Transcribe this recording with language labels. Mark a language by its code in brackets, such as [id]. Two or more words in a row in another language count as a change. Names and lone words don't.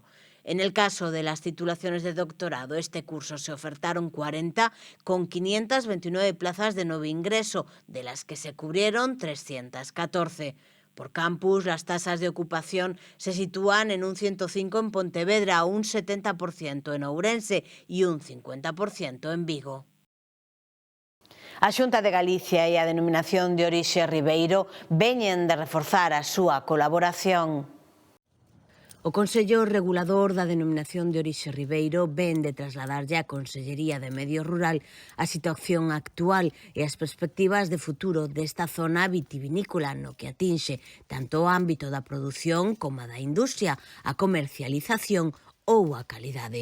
[es] En el caso de las titulaciones de doctorado, este curso se ofertaron 40 con 529 plazas de nuevo ingreso, de las que se cubrieron 314. Por campus, las tasas de ocupación se sitúan en un 105 en Pontevedra, un 70% en Ourense y un 50% en Vigo. [gl] A Xunta de Galicia e a Denominación de Orixe Ribeiro veñen de reforzar a súa colaboración. O Consello Regulador da Denominación de Orixe Ribeiro ven de trasladarlle á Consellería de Medio Rural a situación actual e as perspectivas de futuro desta zona vitivinícola no que atinxe tanto o ámbito da produción como a da industria, a comercialización ou a calidade.